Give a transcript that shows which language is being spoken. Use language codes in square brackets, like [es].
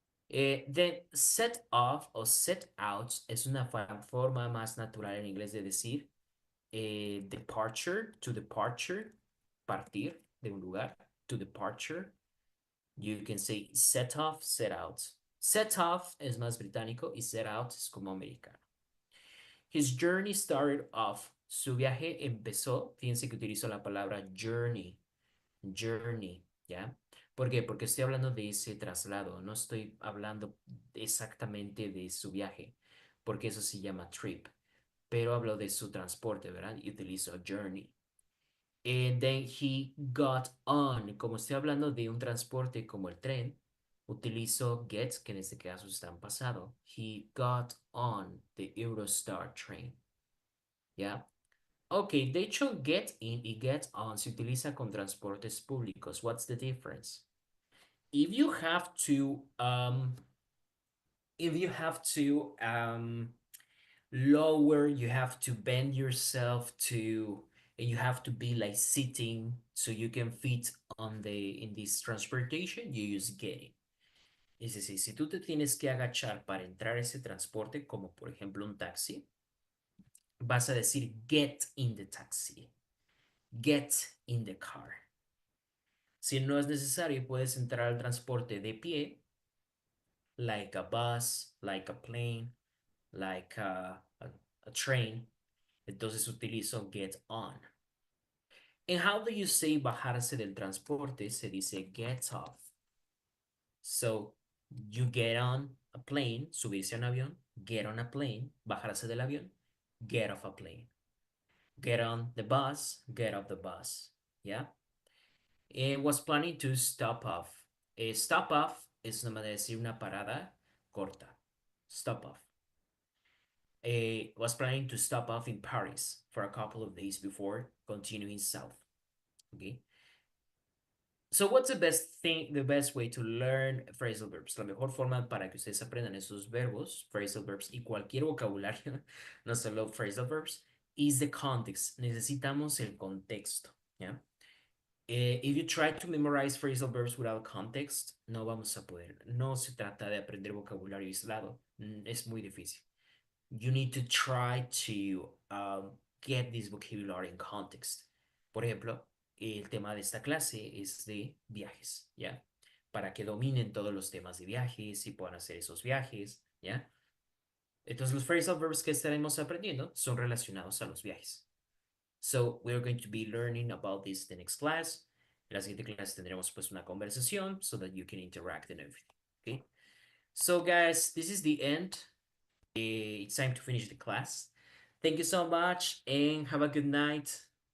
[en] Then set off [es] o set out es una forma más natural en inglés de decir departure, to departure, partir de un lugar, to departure. [en] You can say set off, set out. [es] Set off es más británico y set out es como americano. [en] His journey started off. [es] Su viaje empezó. Fíjense que utilizo la palabra journey. Journey, ¿ya? ¿Por qué? Porque estoy hablando de ese traslado. No estoy hablando exactamente de su viaje, porque eso se llama trip. Pero hablo de su transporte, ¿verdad? Y utilizo journey. [en] And then he got on. [es] Como estoy hablando de un transporte como el tren, utilizo get, que en este caso está en pasado. [en] He got on the Eurostar train. ¿Ya? [es] Ok, de hecho, get in y get on se utiliza con transportes públicos. [en] What's the difference? If you have to, if you have to lower, you have to bend yourself to, and you have to be like sitting so you can fit on the in this transportation, you use getting. [es] Es decir, si tú te tienes que agachar para entrar a ese transporte, como por ejemplo un taxi, vas a decir [en] get in the taxi, get in the car. [es] Si no es necesario, puedes entrar al transporte de pie, [en] like a bus, like a plane, like a train. [es] Entonces utilizo get on. [en] And how do you say [es] bajarse del transporte? Se dice [en] get off. So you get on a plane, [es] subirse a un avión, [en] get on a plane, [es] bajarse del avión, [en] get off a plane. Get on the bus, get off the bus. Yeah. And was planning to stop off. [es] Stop off es una manera de decir una parada corta. [en] Stop off. Was planning to stop off in Paris for a couple of days before continuing south. Okay. So what's the best thing, the best way to learn phrasal verbs? [es] La mejor forma para que ustedes aprendan esos verbos, phrasal verbs y cualquier vocabulario, no solo [en] phrasal verbs, is the context. [es] Necesitamos el contexto, ¿ya? [en] If you try to memorize phrasal verbs without context, [es] no vamos a poder. No se trata de aprender vocabulario aislado. Es muy difícil. [en] You need to try to get this vocabulary in context. [es] Por ejemplo, el tema de esta clase es de viajes, ¿ya? Para que dominen todos los temas de viajes y puedan hacer esos viajes, ¿ya? Entonces, los phrasal verbs que estaremos aprendiendo son relacionados a los viajes. [en] So, we're going to be learning about this the next class. [es] En la siguiente clase tendremos pues una conversación [en] so that you can interact and everything, okay? So, guys, this is the end. It's time to finish the class. Thank you so much and have a good night.